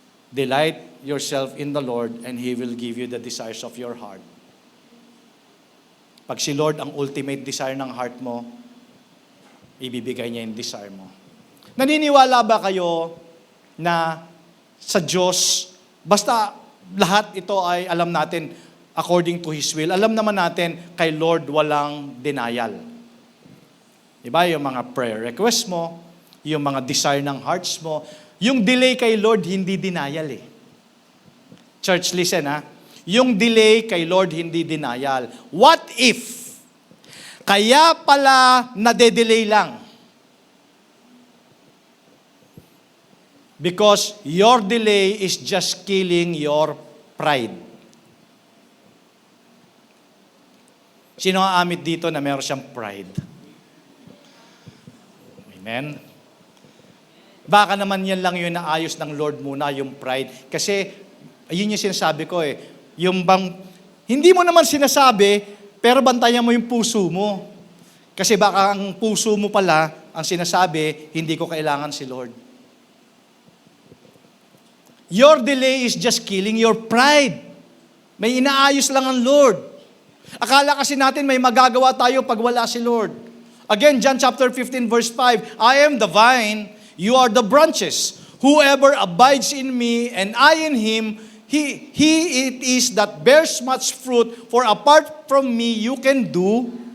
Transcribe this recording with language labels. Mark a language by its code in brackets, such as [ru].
[en] Delight yourself in the Lord and He will give you the desires of your heart. [tl] Pag si Lord ang ultimate desire ng heart mo, ibibigay niya yung desire mo. Naniniwala ba kayo na sa Diyos, basta lahat ito ay alam natin, according to His will. Alam naman natin, kay Lord walang denial. Diba? Yung mga prayer request mo, yung mga desire ng hearts mo, yung delay kay Lord, hindi denial eh. [en] Church, listen [tl] ha. Yung delay kay Lord, hindi denial. [en] What if? [tl] Kaya pala nade-delay lang. [en] Because your delay is just killing your pride. [tl] Sino ang amit dito na meron siyang pride? Amen? Baka naman yan lang yung naayos ng Lord muna, yung pride. Kasi, ayun yung sinasabi ko eh. Yung bang, hindi mo naman sinasabi, pero bantayan mo yung puso mo. Kasi baka ang puso mo pala, ang sinasabi, hindi ko kailangan si Lord. [en] Your delay is just killing your pride. [tl] May inaayos lang ang Lord. Akala kasi natin may magagawa tayo pag wala si Lord. [en] Again, John chapter 15 verse 5, I am the vine, you are the branches. Whoever abides in me and I in him, he it is that bears much fruit, for apart from me you can do.